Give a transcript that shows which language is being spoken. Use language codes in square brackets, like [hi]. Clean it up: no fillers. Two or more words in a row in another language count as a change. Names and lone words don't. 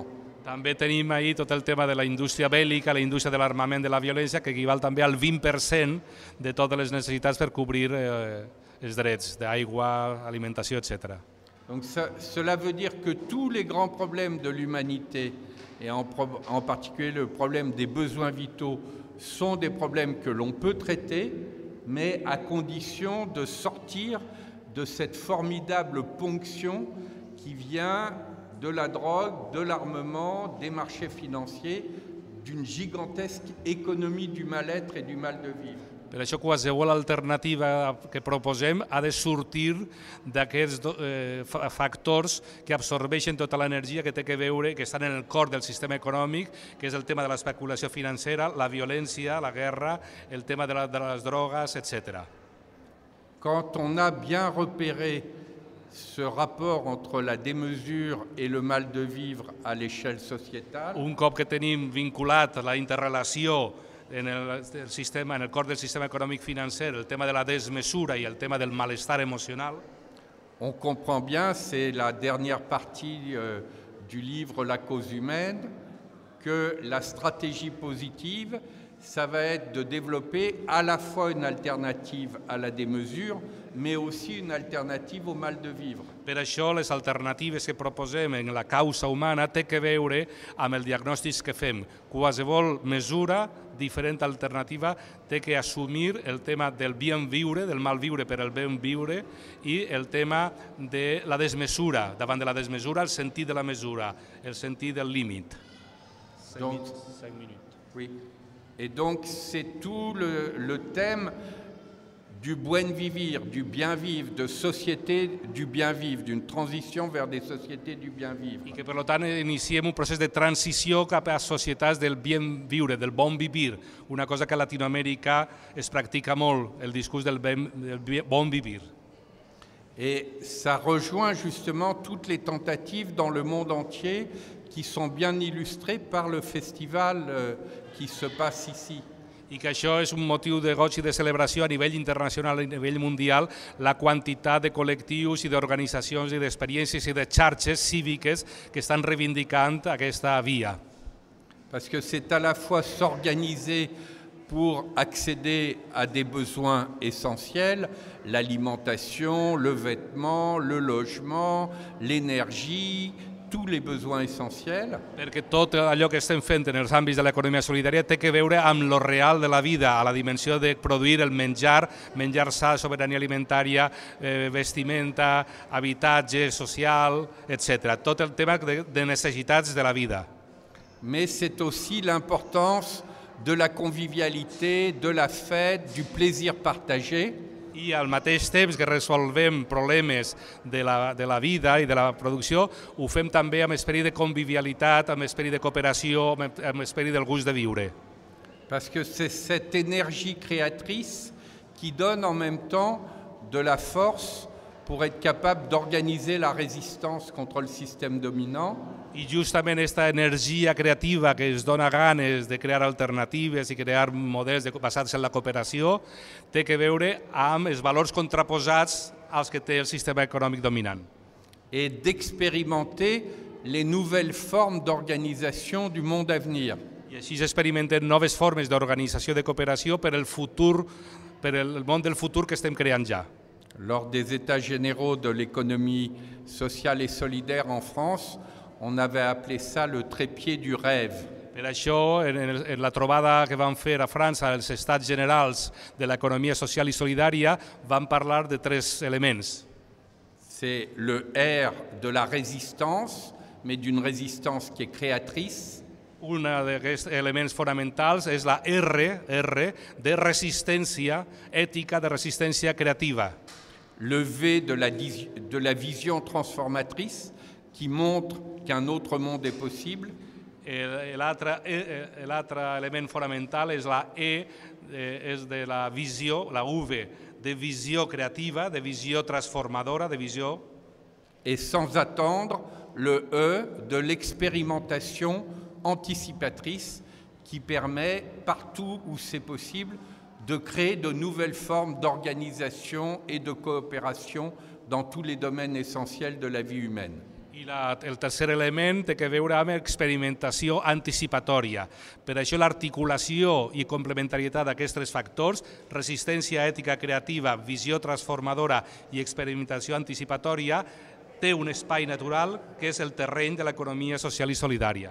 [ca] També tenim ahí tot el tema de la indústria bèl·lica, la indústria de l'armament, de la violència, que equival també al 20% de totes les necessitats per cobrir els drets d'aigua, alimentació, etc. [fr] Donc cela veut dire que tous les grands problèmes de l'humanité, et en particulier le problème des besoins vitaux, sont des problèmes que l'on peut traiter, mais à condition de sortir de cette formidable ponction qui vient de la drogue, de l'armement, des marchés financiers, d'une gigantesque économie du mal-être et du mal de vivre. [ca] Per això qualsevol alternativa que proposem ha de sortir d'aquests factors que absorbeixen tota l'energia que té que veure, que estan en el cor del sistema econòmic, que és el tema de l'especulació financera, la violència, la guerra, el tema de les drogues, etc. [fr] Quand on a bien repéré ce rapport entre la démesure et le mal de vivre à l'échelle sociétale, [ca] Un cop que tenim vinculat la interrelació en el cor del sistema econòmic financer, el tema de la desmesura i el tema del malestar emocional, [fr] on comprend bien, c'est la dernière partie du livre La cause humaine, que la stratégie positive, ça va être de développer à la fois une alternative à la démesure, mais aussi une alternative au mal de vivre. [ca] Per això les alternatives que proposem en la causa humana té que veure amb el diagnòstic que fem. Qualsevol mesura, diferent alternativa, té que assumir el tema del bien viure, del mal viure per al ben viure, i el tema de la desmesura. Davant de la desmesura, el sentit de la mesura, el sentit del límit. [fr] Donc, 5 minutes. oui. Et donc c'est tout le thème du [es] buen vivir, [fr] du bien vivre, de société du bien vivre, d'une transition vers des sociétés du bien vivre. [ca] I que, per tant, iniciem un procés de transició cap a societats del bien viure, del bon vivir, una cosa que a Latinoamèrica es practica molt, el discurs del bon vivir. [fr] Et ça rejoint justement toutes les tentatives dans le monde entier qui sont bien illustrées par le festival qui se passe ici. [ca] I que això és un motiu de goig i de celebració a nivell internacional i a nivell mundial, la quantitat de col·lectius i d'organitzacions i d'experiències i de xarxes cíviques que estan reivindicant aquesta via. [fr] Parce que c'est à la fois s'organiser pour accéder à des besoins essentiels, l'alimentation, le vêtement, le logement, l'énergie, tous les besoins essentiels. [ca] Perquè tot allò que estem fent en els àmbits de l'economia solidària té que veure amb lo real de la vida, a la dimensió de produir el menjar, menjar sa, sobirania alimentària, vestimenta, habitatge social, etc. Tot el tema de necessitats de la vida. [fr] Mais c'est aussi l'importance de la convivialité, de la fête, du plaisir partagé. [ca] I al mateix temps que resolvem problemes de la vida i de la producció, ho fem també amb esperit de convivialitat, amb esperit de cooperació, amb esperit del gust de viure. [fr] Parce que c'est cette énergie créatrice qui donne en même temps de la force pour être capable d'organiser la résistance contre le système dominant. [ca] I justament aquesta energia creativa que ens dona ganes de crear alternatives i crear models basats en la cooperació té que veure amb els valors contraposats als que té el sistema econòmic dominant. [fr] Et d'expérimenter les nouvelles formes d'organisation du monde à venir. [ca] I així s'experimenten noves formes d'organització de cooperació per el món del futur que estem creant ja. [fr] Lors des États généraux de l'économie sociale et solidaire en France, on avait appelé ça le trépied du rêve. [ca] Per això, en la trobada que vam fer a França, els Estats Generals de l'Economia Social i Solidària, vam parlar de 3 elements. [fr] C'est le R de la résistance, mais d'une résistance qui est créatrice. [ca] Un d'aquests elements fonamentals és la R de resistència ètica, de resistència creativa. [fr] Le V de la vision transformatrice qui montre qu'un autre monde est possible. [ca] L'altre element fonamental és la E, és de la visió, la V, de visió creativa, de visió transformadora, de visió... [fr] Et sans attendre, le E de l'expérimentation anticipatrice qui permet, partout où c'est possible, de créer de nouvelles formes d'organisation et de coopération dans tous les domaines essentiels de la vie humaine. [ca] I el tercer element té que veure amb experimentació anticipatòria. Per això l'articulació i complementarietat d'aquests 3 factors, resistència ètica creativa, visió transformadora i experimentació anticipatòria, té un espai natural que és el terreny de l'economia social i solidària.